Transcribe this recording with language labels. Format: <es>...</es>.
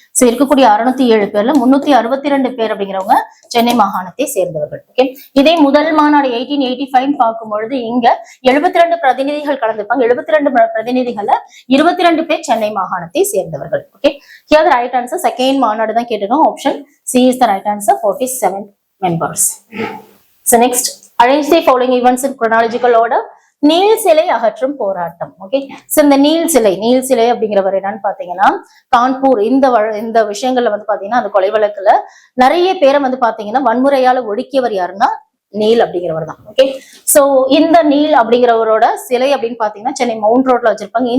<ta>So இருக்கக்கூடிய 607 பேர்ல 362 பேர் அப்படிங்கிறவங்க சென்னை மாகாணத்தை சேர்ந்தவர்கள். ஓகே. இதே முதல் மாநாடு 1885 பார்க்கும் பொழுது இங்க 72 பிரதிநிதிகள் கலந்துருப்பாங்க. 72 பிரதிநிதிகள்ல 22 பேர் சென்னை மாகாணத்தை சேர்ந்தவர்கள். Okay.</ta> <en>Here the right answer</en> <ta>second மாநாடு தான் கேட்டிருக்கோம்.</ta> <en>Option C is the right answer. 47 members. So next, arrange the following events in chronological order.</en> <ta>Neil சிலை அகற்றும் போராட்டம். ஓகே. சோ இந்த நீல் சிலை அப்படிங்கிறவர் என்னன்னு பாத்தீங்கன்னா கான்பூர் இந்த விஷயங்கள்ல வந்து பாத்தீங்கன்னா அந்த கொலை வழக்குல நிறைய பேரை வந்து பாத்தீங்கன்னா வன்முறையால ஒடுக்கியவர் யாருன்னா நீல் அப்படிங்கிறவர் தான். ஓகே. சோ இந்த நீல் அப்படிங்கிறவரோட சிலை அப்படின்னு பாத்தீங்கன்னா சென்னை மவுண்ட் ரோட்ல வச்சிருப்பாங்க.</ta>